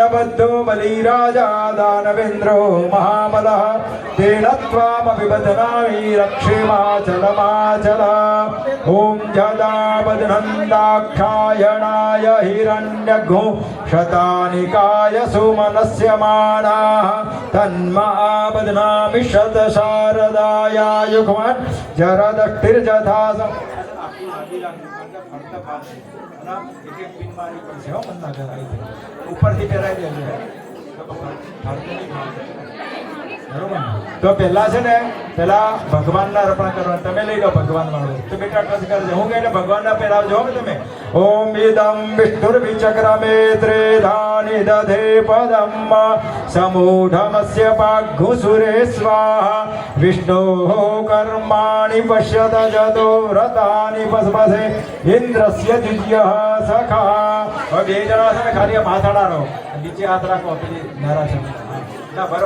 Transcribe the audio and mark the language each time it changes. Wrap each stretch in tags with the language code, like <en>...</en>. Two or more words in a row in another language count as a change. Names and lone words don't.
<sa>बद्धो बलिराजा दानवेन्द्रो महाबलः तेन त्वामपि बध्नामि रक्षेमाचलमाचल ॐ जदा बध्नन्दाक्षायणाय हिरण्यघु शतानिकाय सुमनस्यमानाः तन्म आबध्नामि शतशारदाय युग्मन् जरदष्टिर्यथा</sa> <gu>ઉપરથી પહેરાઈ દેજો બરોબર તો પહેલા છે ને પેલા ભગવાનના અર્પણ કરવાના તમે લઈ લો ભગવાન વાળો તો બેટા ટચ કરજો હું કહીને ભગવાનના પહેરાવજો ને તમે</gu> <sa>ઓમ ઇદમ વિષ્ણુર્વિચક્રમે ત્રિધાનિ દધે પદમ સમૂઢમસ્ય પાઘુસુરે સ્વાહા વિષ્ણોઃ કર્માણિ પશ્યત જતો વ્રતાનિ પસ્મસે ઇન્દ્રસ્ય દ્વિતીયઃ સખા</sa> <gu>હવે બે જણા છે ને ખાલી માથાડા રહો નીચે હાથ રાખો પેલી નારા છે ના</gu>